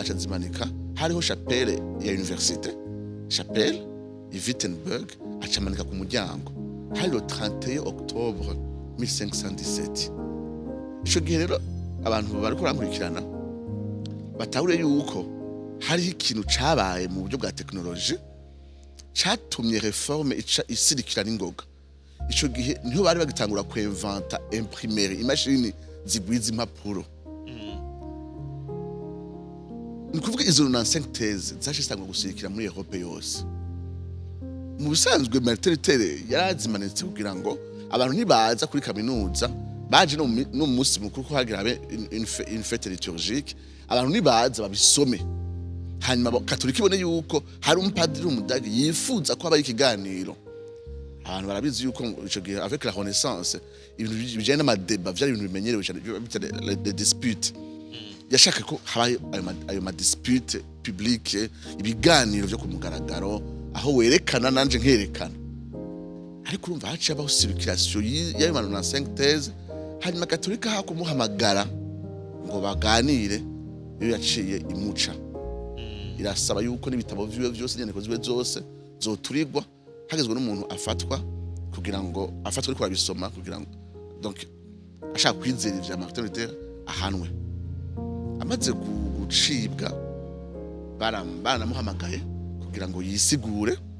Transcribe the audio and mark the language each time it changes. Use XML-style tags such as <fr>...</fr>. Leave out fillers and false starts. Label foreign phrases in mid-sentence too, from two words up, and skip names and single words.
<rn>acazimanika hariho chapelle ya université chapelle i Wittenberg acamanika ku muryango hari</rn> <fr>le 31 octobre 1517</fr> <rn>ico gihe rero abantu bariko barankurikirana batahure yuko hariho ikintu cabaye mu buryo bwa technologie catumye reforme ica isirikira n'ingoga ico gihe niho bari bagitangura kwinventa imprimerie imashini zigwiza impapuro nikuvuga izo 95 thèse zashistangwa gusirikira muri Europe yose mu bisanzwe Martin Luther yarazimanitse kugira ngo abantu nibaza kuri kaminuza baje no munsi mukuru ko hagira</rn> <fr>une fête liturgique</fr> <rn>abantu nibaza babisome hanyuma Katolika ibone yuko hari umupadiri w'umudagi yifuza ko abaye ikiganiro abantu barabizi yuko ico gihe</rn> <fr>avec la renaissance</fr> <rn>ibintu bijanye n'amadeba vyari ibintu bimenyerewe cyane</rn> <fr>les disputes</fr> <rn>yashaka ko habaye ayo ma</rn> <fr>dispute publique</fr> <rn>ibiganiro byo kumugaragaro aho werekana nanje nkerekana ariko urumva haciye abaho circulation y'ayo 95 thèse hanyuma Katolika hakumuhamagara ngo baganire iyo yaciye imuca irasaba yuko n'ibitabo vyiwe vyose nyandiko ziwe zose zoturigwa hagezwe n'umuntu afatwa kugira ngo afatwe ariko abisoma kugira ngo donc ashaka kwizera ivya Martin Luther ahanwe amaze gucibwa baranamuhamagaye kugira ngo yisigure</rn>